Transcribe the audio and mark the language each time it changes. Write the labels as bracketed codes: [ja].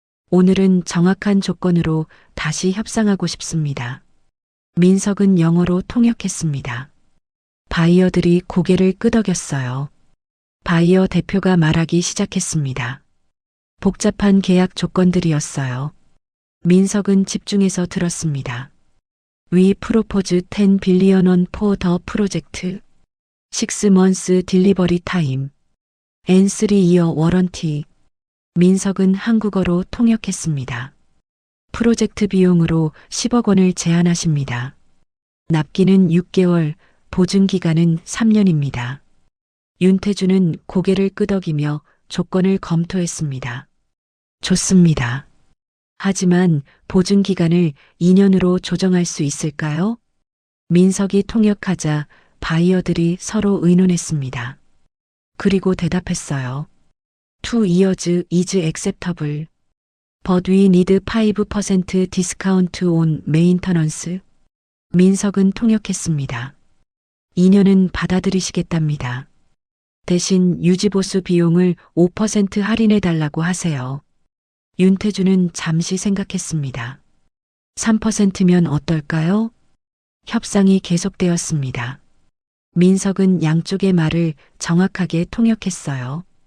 [ko] 오늘은 정확한 조건으로 다시 협상하고 싶습니다. 민석은 영어로 통역했습니다. 바이어들이 고개를 끄덕였어요. 바이어 대표가 말하기 시작했습니다. 복잡한 계약 조건들이었어요. 민석은 집중해서 들었습니다. [en] We propose 10 billion won for the project. 6 months delivery time. and 3-year warranty. [ko] 민석은 한국어로 통역했습니다. 프로젝트 비용으로 10억 원을 제안하십니다. 납기는 6개월, 보증 기간은 3년입니다. 윤태준은 고개를 끄덕이며 조건을 검토했습니다. 좋습니다. 하지만 보증 기간을 2년으로 조정할 수 있을까요? 민석이 통역하자 바이어들이 서로 의논했습니다. 그리고 대답했어요. [en] 2 years is acceptable. But we need 5% discount on maintenance. [ko] 민석은 통역했습니다. 2년은 받아들이시겠답니다. 대신 유지보수 비용을 5% 할인해 달라고 하세요. 윤태준은 잠시 생각했습니다. 3%면 어떨까요? 협상이 계속되었습니다. 민석은 양쪽의 말을 정확하게 통역했어요.